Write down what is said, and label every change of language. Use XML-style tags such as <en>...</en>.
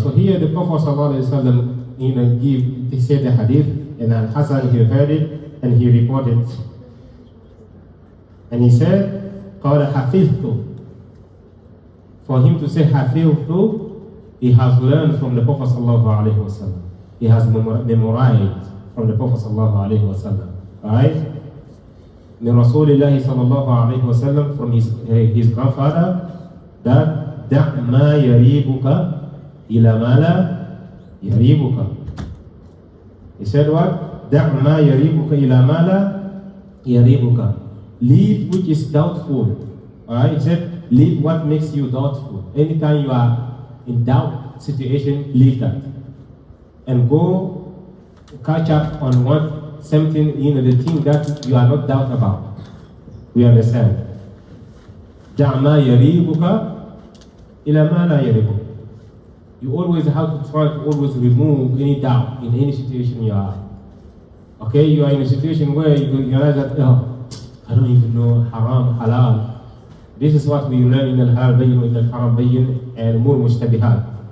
<en>So here the Prophet ﷺ, he said the hadith, and Al-Hasan, he heard it, and he reported. And he said,</en> <ar>قَالَ حَفِظْتُ.</ar> <en>For him to say</en> <ar>حَفِظْتُ,</ar> <en>he has learned from the Prophet ﷺ. He has memorized from the Prophet ﷺ. Alright?</en> <ar>من رسول الله صلى الله عليه وسلم,</ar> <en>from his grandfather, that</en> <ar>دع ما يريبك إلى ما لا يريبك.</ar> <en>He said what?</en> <ar>دع ما يريبك إلى ما لا يريبك.</ar> <en>Leave which is doubtful. Alright? He said, leave what makes you doubtful. Anytime you are in doubt situation, leave that. And go catch up on something, the thing that you are not doubt about. We understand.</en> <ar>دع ما يريبك إلى ما لا يريبك.</ar> <en>You always have to try to always remove any doubt in any situation you are. Okay, you are in a situation where you realize that, I don't even know haram, halal. This is what we learn in al-halal bayyin, in al-haram bayyin, and umur mushtabihat.</en>